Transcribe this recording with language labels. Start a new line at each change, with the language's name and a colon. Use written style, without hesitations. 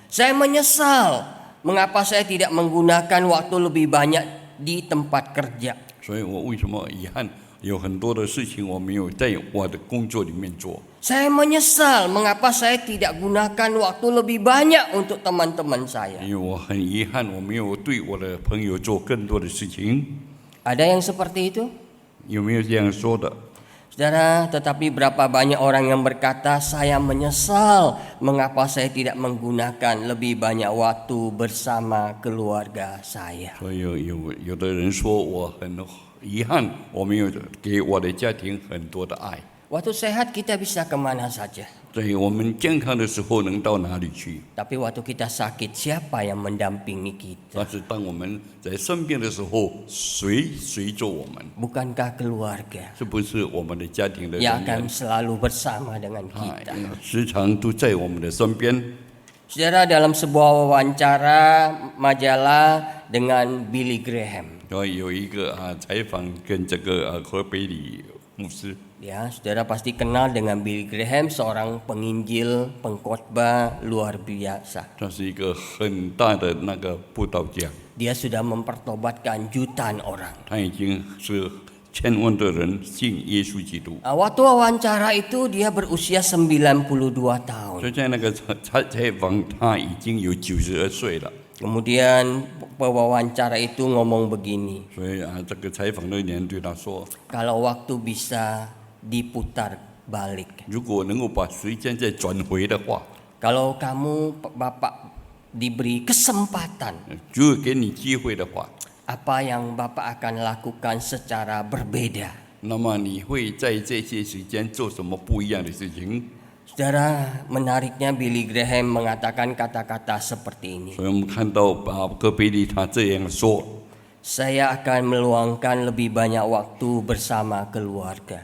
Indonesian: Saya menyesal mengapa saya tidak menggunakan waktu lebih banyak di tempat kerja.
Chinese: 所以我为什么遗憾？有很多的事情我没有在我的工作里面做。
Indonesian: Saya menyesal mengapa saya tidak gunakan waktu lebih banyak untuk teman-teman saya.
Chinese: 因为我很遗憾，我没有对我的朋友做更多的事情。
Indonesian: Ada yang seperti itu?
Chinese: 有没有这样说的？
Indonesian: Saudara, tetapi berapa banyak orang yang berkata, saya menyesal mengapa saya tidak menggunakan lebih banyak waktu bersama keluarga saya.
Chinese: 所以有的人说我很遗憾，我没有给我的家庭很多的爱。
Indonesian: Waktu sehat kita bisa kemana saja.
Chinese: 在我们健康的时候能到哪里去？
Indonesian: Tapi waktu kita sakit, siapa yang mendampingi kita?
Chinese: 但是当我们在生病的时候，谁随着我们？
Indonesian: Bukankah keluarga
Chinese: 是不是我们的家庭的人
Indonesian: yang
Chinese: 员
Indonesian: akan？ selalu bersama dengan 啊 kita?
Chinese: 时常都在我们的身边。
Indonesian: Saudara, dalam sebuah wawancara majalah dengan Billy Graham,
Chinese: 然后有一个采访跟这个何北里牧师，
Indonesian: ya, saudara pasti kenal dengan Billy Graham, seorang penginjil, pengkhotbah luar biasa.
Chinese: 他是一个很大的那个布道家，
Indonesian: Dia sudah mempertobatkan jutaan orang.
Chinese: 他已经是千万的人信耶稣基督。
Indonesian: Waktu wawancara itu dia berusia 92 tahun.
Chinese: 所以在那个采访，他已经有92岁了。
Indonesian: Kemudian pewawancara itu ngomong begini,
Chinese: 所以这个采访的人对他说，
Indonesian: kalau waktu bisa diputar balik,
Chinese: 如果能够把时间再转回的话，
Indonesian: kalau kamu Bapak diberi kesempatan,
Chinese: 如果给你机会的话，
Indonesian: apa yang Bapak akan lakukan secara berbeda?
Chinese: 那么你会在这些时间做什么不一样的事情？
Indonesian: Saudara, menariknya Billy Graham mengatakan kata-kata seperti ini.
Chinese: 所以我们看到戈贝利他这样说：
Indonesian: Saya akan meluangkan lebih banyak waktu bersama keluarga.